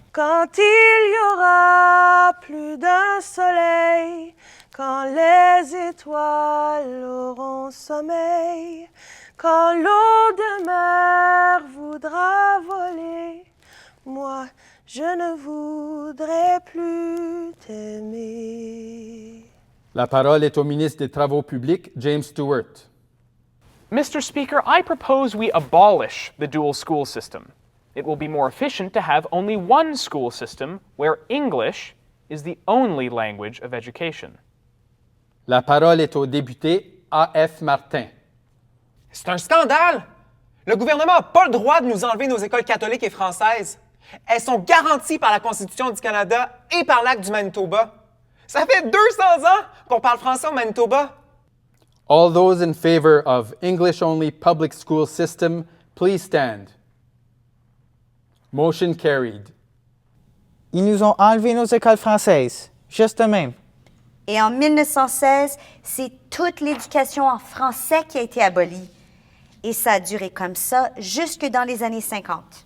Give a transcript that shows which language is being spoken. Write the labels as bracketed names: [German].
[French] Quand il y aura plus d'un soleil, quand les étoiles auront sommeil, quand l'eau de mer voudra voler, moi, je ne voudrais plus t'aimer. La parole est au ministre des Travaux publics, James Stewart. [English] Mr. Speaker, I propose we abolish the dual school system. It will be more efficient to have only one school system where English is the only language of education. [French] La parole est au député A.F. Martin. C'est un scandale! Le gouvernement n'a pas le droit de nous enlever nos écoles catholiques et françaises. Elles sont garanties par la Constitution du Canada et par l'Acte du Manitoba. Ça fait 200 ans qu'on parle français au Manitoba. [English] All those in favor of English-only public school system, please stand. Motion carried. [French] Ils nous ont enlevé nos écoles françaises, juste de même. Et en 1916, c'est toute l'éducation en français qui a été abolie. Et ça a duré comme ça jusque dans les années 50.